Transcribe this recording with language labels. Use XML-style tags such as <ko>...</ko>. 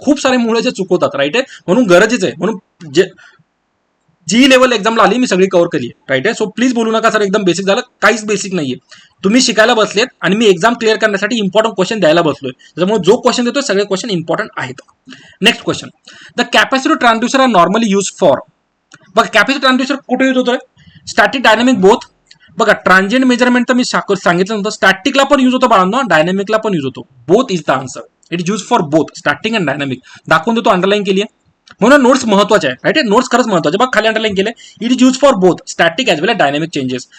<mr>खूप सारे मुलं जे चुकवतात, राईट आहे. म्हणून गरजेचं आहे. म्हणून जी लेवल एक्झामला आली मी सगळी कव्हर केली, राईट आहे. सो प्लीज बोलू नका सर एकदम बेसिक झालं, काहीच बेसिक नाहीये. तुम्ही शिकायला बसलेत आणि मी एक्झाम क्लिअर करण्यासाठी इम्पॉर्टंट क्वेश्चन द्यायला बसलोय. त्याच्यामुळे जो क्वेश्चन देतो सगळे क्वेश्चन इम्पॉर्टंट आहेत.</mr> <en>Next question, the capacitor transducer are normally use for.</en> <mr>बघा कॅपॅसिटर ट्रान्सड्युसर कुठे यूज होतोय? Static, dynamic, both. बघा ट्रान्झिएंट मेजरमेंट तर मी सांगितलं नव्हतं. स्टॅटिकला पण यूज होतो बाळांनो, डायनामिकला पण यूज होतो.</mr> <en>Both is the answer. It is use for both static and dynamic.</en> <mr>दाखवून देतो, अंडरलाईन केली आहे. म्हणून नोट्स महत्वाचे आहे, राईट आहे. नोट्स खरंच महत्वाचे. बघ खाली अंडरलाईन केले,</mr> <en>It is use for both static as well as dynamic changes.</en>